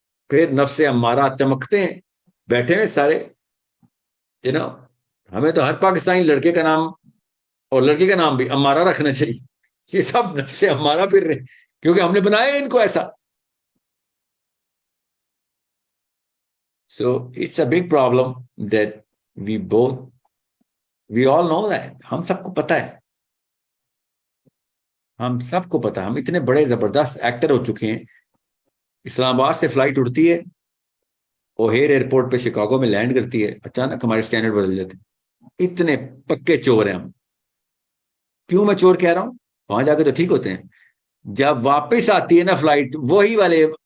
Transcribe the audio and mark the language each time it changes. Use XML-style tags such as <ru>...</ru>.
<ur>پھر نفس امارہ چمکتے ہیں بیٹھے ہیں سارے. ہمیں تو ہر پاکستانی لڑکے کا نام اور لڑکی کا نام بھی امارہ رکھنا چاہیے. یہ سب نفس امارہ پھر رہے کیونکہ ہم نے بنایا ان کو ایسا.</ur> <en>So it's a big problem that we all know that.</en> <ur>ہم سب کو پتا ہے، ہم اتنے بڑے زبردست ایکٹر ہو چکے ہیں. اسلام آباد سے فلائٹ اڑتی ہے، اوہیر ایئرپورٹ پہ شکاگو میں لینڈ کرتی ہے، اچانک ہمارے سٹینڈرڈ بدل جاتے ہیں. اتنے پکے چور ہیں ہم. کیوں میں چور کہہ رہا ہوں؟ وہاں جا کے تو ٹھیک ہوتے ہیں، جب واپس آتی ہے نا فلائٹ وہی والے</ur>